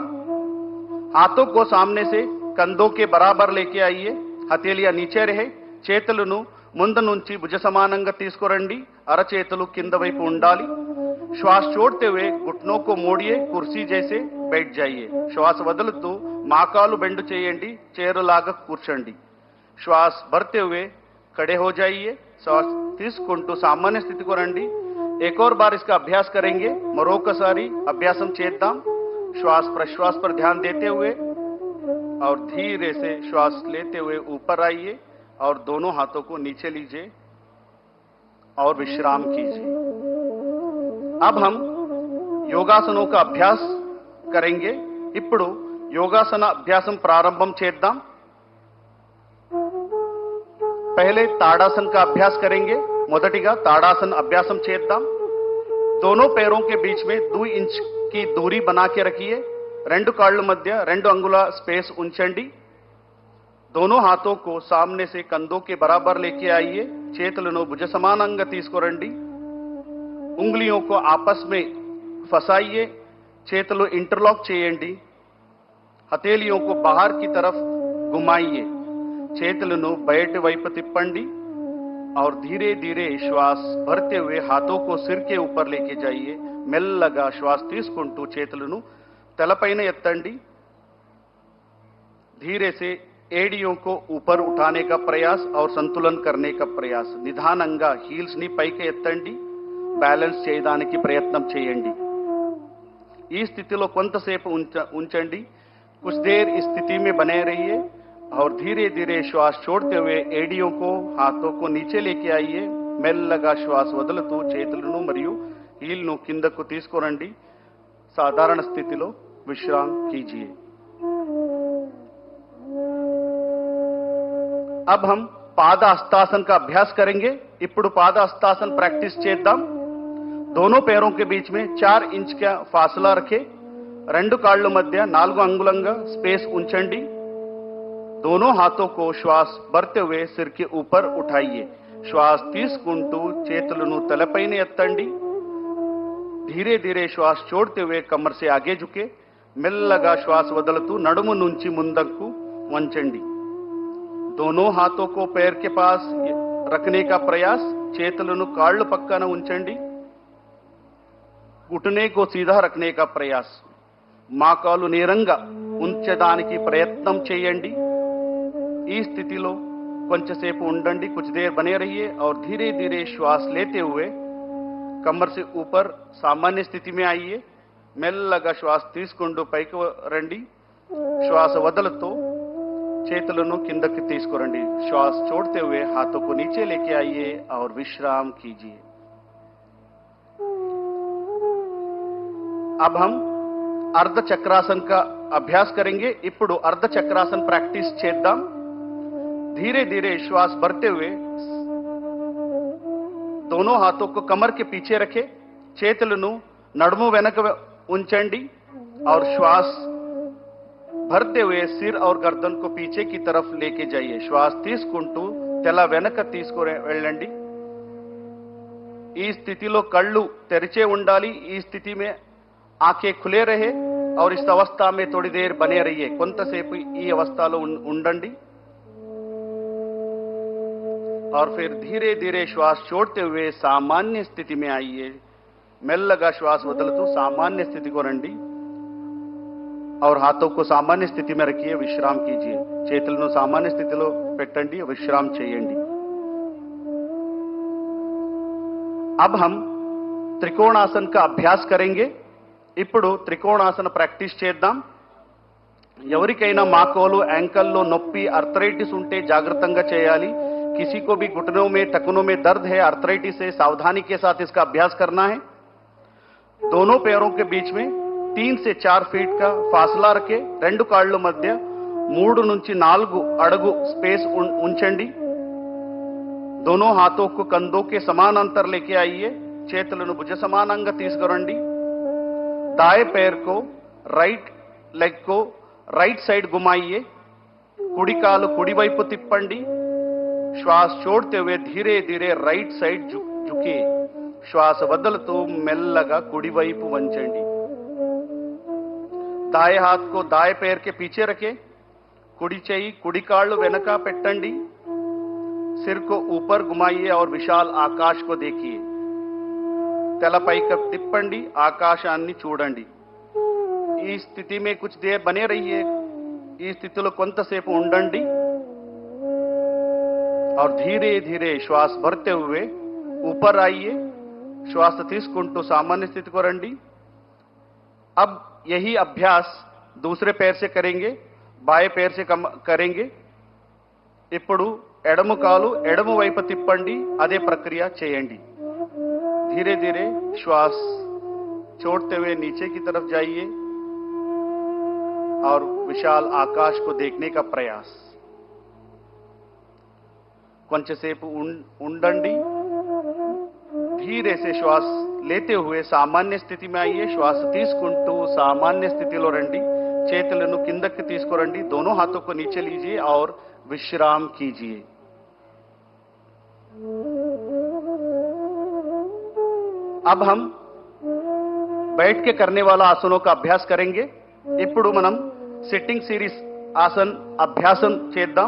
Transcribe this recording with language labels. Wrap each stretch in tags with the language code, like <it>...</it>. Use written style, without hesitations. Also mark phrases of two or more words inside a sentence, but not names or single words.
<hi>हाथों को सामने से कंधों के बराबर लेके आइए। हथेलियां नीचे रहे।</hi> <te>చేతులను ముందు నుంచి భుజ సమానంగా తీసుకురండి। అరచేతులు కింద వైపు ఉండాలి।</te> <hi>श्वास छोड़ते हुए घुटनों को मोड़िए, कुर्सी जैसे बैठ जाइए।</hi> <te>श्वास వదులుతూ మాకాలు బెండ్ చేయండి, చైరులాగా కూర్చోండి।</te> <hi>श्वास भरते हुए खड़े हो जाइए। श्वास తీసుకుంటూ सामान्य स्थिति को రండి। एक और बार इसका अभ्यास करेंगे।</hi> <te>మరొకసారి అభ్యాసం చేద్దాం।</te> <hi>श्वास प्रश्वास पर ध्यान देते हुए और धीरे से श्वास लेते हुए ऊपर आइए और दोनों हाथों को नीचे लीजिए और विश्राम कीजिए। अब हम योगासनों का अभ्यास करेंगे।</hi> <te>ఇప్పుడు యోగాసన అభ్యాసం ప్రారంభం చేద్దాం।</te> <hi>पहले ताड़ासन का अभ्यास करेंगे।</hi> <te>మొదటిగా ताड़ासन अभ्यासम చేద్దాం।</te> <hi>दोनों पैरों के बीच में 2 इंच की दूरी बना के रखिए।</hi> <te>రెండు కాళ్ళు మధ్య 2 अंगुल स्पेस ఉంచండి</te> <hi>दोनों हाथों को सामने से कंधों के बराबर लेके आइए</hi> <te>చేతులను భుజ సమానంగా తీసుకురండి</te> <hi>उंगलियों को आपस में फंसाइए</hi> <te>చేతులు इंटरलॉक చేయండి</te> <hi>हथेलियों को बाहर की तरफ घुमाइए</hi> <te>చేతులను బయటి వైపు తిప్పండి</te> <hi>और धीरे धीरे श्वास भरते हुए हाथों को सिर के ऊपर लेके जाइए</hi> <te>మెల్లగా శ్వాస తీసుకుంటూ చేతులను తలపైన ఎత్తండి</te> <hi>धीरे से एड़ियों को ऊपर उठाने का प्रयास और संतुलन करने का प्रयास నిదానంగా</hi> <te>హీల్స్ ని పైకి ఎత్తండి బ్యాలెన్స్ చేయడానికి ప్రయత్నం చేయండి ఈ స్థితిలో కొంతసేపు ఉంచండి</te> <hi>कुछ देर इस स्थिति में बने रहिए और धीरे धीरे श्वास छोड़ते हुए एड़ियों को हाथों को नीचे लेके आइए</hi> <te>మెల్లగా శ్వాస వదులుతూ చేతులను మరియు హీల్ను కిందకు తీసుకురండి సాధారణ స్థితిలో విశ్రాంతి कीजिए</te> <hi>अब हम पाद हस्तासन का अभ्यास करेंगे</hi> <te>ఇప్పుడు पाद हस्तासन प्रैक्टिस చేద్దాం</te> <hi>दोनों पैरों के बीच में 4 इंच का फासला रखें</hi> <te>రెండు కాళ్ళ మధ్య 4 अंगुलंगा स्पेस ఉంచండి</te> <hi>दोनों हाथों को श्वास भरते हुए सिर के ऊपर उठाइए</hi> <te>श्वास తీసుకుంటూ చేతులను తలపైన ఎత్తండి</te> <hi>धीरे धीरे श्वास छोड़ते हुए कमर से आगे झुके</hi> <te>మెల్లగా శ్వాస వదులుతూ నడుము నుంచి ముందుకు వంచండి</te> <hi>दोनों हाथों को पैर के पास रखने का प्रयास</hi> <te>చేతులను కాళ్ళు పక్కన ఉంచండి</te> <hi>घुटने को सीधा रखने का प्रयास</hi> <te>మోకాలు నేరంగా ఉంచడానికి ప్రయత్నం చేయండి ఈ స్థితిలో కొంచెంసేపు ఉండండి</te> <hi>कुछ देर बने रहिए और धीरे धीरे श्वास लेते हुए कमर से ऊपर सामान्य स्थिति में आइए</hi> <te>మెల్లగా శ్వాస తీసుకుంటూ పైకి రండి శ్వాస వదులుతూ చేతులను కిందకి తీసుకురండి</te> <hi>श्वास छोड़ते हुए हाथों को नीचे लेके आइए और विश्राम कीजिए अब हम अर्ध चक्रासन का अभ्यास करेंगे</hi> <te>ఇప్పుడు अर्ध चक्रासन प्रैक्टिस చేద్దాం</te> <hi>धीरे धीरे श्वास भरते हुए दोनों हाथों को कमर के पीछे रखें</hi> <te>చేతులను నడుము వెనక ఉంచండి</te> <hi>और श्वास भरते हुए सिर और गर्दन को पीछे की तरफ लेके जाइए</hi> <te>श्वास తీసుకుంటూ తల వెనక తీసుకొని వెళ్ళండి ఈ స్థితిలో కళ్ళు తెరిచే ఉండాలి ఈ స్థితి</te> <hi>में आंखें खुले रहे और इस अवस्था में थोड़ी देर बने रहिए</hi> <te>కొంతసేపు ఈ అవస్థలో ఉండండి</te> <hi>और फिर धीरे धीरे श्वास छोड़ते हुए सामान्य स्थिति में आइए</hi> <te>మెల్లగా శ్వాస వదులుతూ सामान्य स्थिति को రండి</te> <hi>और हाथों को सामान्य स्थिति में रखिए विश्राम कीजिए</hi> <te>చేతులను सामान्य స్థితిలో పెట్టండి విశ్రామ చేయండి</te> <hi>अब हम त्रिकोणासन का अभ्यास करेंगे</hi> <te>ఇప్పుడు త్రికోణాసన ప్రాక్టీస్ చేద్దాం ఎవరికైనా మాకోలు యాంకల్లో నొప్పి ఆర్థరైటిస్ ఉంటే జాగ్రత్తగా చేయాలి</te> <hi>किसी को भी घुटनों में टखनों में दर्द है आर्थराइटिस से सावधानी के साथ इसका अभ्यास करना है दोनों पैरों के बीच में 3 से 4 फीट का फासला रखें</hi> <te>రెండు కాళ్ళ మధ్య 3 నుంచి 4 అడుగు स्पेस ఉంచండి</te> <hi>दोनों हाथों को कंधों के समानांतर लेके आइए</hi> <te>చేతులను భుజ సమానంగా తీసుకురండి</te> <hi>दाएं पैर को</hi> <en>right leg</en> <hi>को</hi> <en>right side</en> <hi>घुमाइए</hi> <te>కుడి కాలు కుడి వైపు తిప్పండి</te> <hi>श्वास छोड़ते हुए धीरे धीरे</hi> <en>right side</en> <hi>झुकिए</hi> <te>श्वास వదులుతూ మెల్లగా కుడి వైపు వంచండి</te> <hi>दाएं हाथ को दाएं पैर के पीछे रखें</hi> <te>కుడి చేయి కుడి కాళ్ళు వెనక పెట్టండి</te> <hi>सिर को ऊपर घुमाइए और विशाल आकाश को देखिए</hi> <te>తల పైకి తిప్పండి ఆకాశాన్ని చూడండి ఈ స్థితి</te> <hi>में कुछ देर बने रहिए</hi> <te>ఈ స్థితిలో కొంతసేపు ఉండండి</te> <hi>और धीरे धीरे श्वास भरते हुए ऊपर आइए</hi> <te>श्वास తీసుకుంటూ सामान्य स्थिति को రండి</te> <hi>अब यही अभ्यास दूसरे पैर से करेंगे बाएं पैर से करेंगे</hi> <te>ఇప్పుడు ఎడమ కాలు ఎడమ వైపు తిప్పండి అదే ప్రక్రియ చేయండి</te> <hi>धीरे धीरे श्वास छोड़ते हुए नीचे की तरफ जाइए और विशाल आकाश को देखने का प्रयास</hi> <te>కొంచెంసేపు ఉండండి</te> <hi>धीरे से श्वास लेते हुए सामान्य स्थिति में आइए.</hi> <te>श्वास తీసుకుంటూ सामान्य स्थितिలో రండి. చేతులను కిందకి తీసుకురండి.</te> <hi>दोनों हाथों को नीचे लीजिए और विश्राम कीजिए. अब हम बैठ के करने वाला आसनों का अभ्यास करेंगे.</hi> <te>ఇప్పుడు మనం సిట్టింగ్ సిరీస్ ఆసన్ అభ్యాసం చేద్దాం.</te>